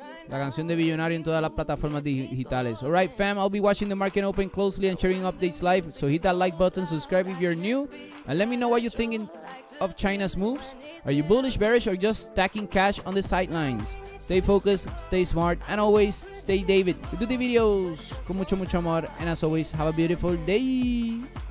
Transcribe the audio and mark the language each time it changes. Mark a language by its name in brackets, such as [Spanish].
[Spanish] La canción de Billonario en todas las plataformas digitales. [English] Alright, fam, I'll be watching the market open closely and sharing updates live. So hit that like button, subscribe if you're new, and let me know what you're thinking of China's moves. Are you bullish, bearish, or just stacking cash on the sidelines? Stay focused, stay smart, and always stay David. We do the videos [Spanish] con mucho, mucho amor. [English] And as always, have a beautiful day.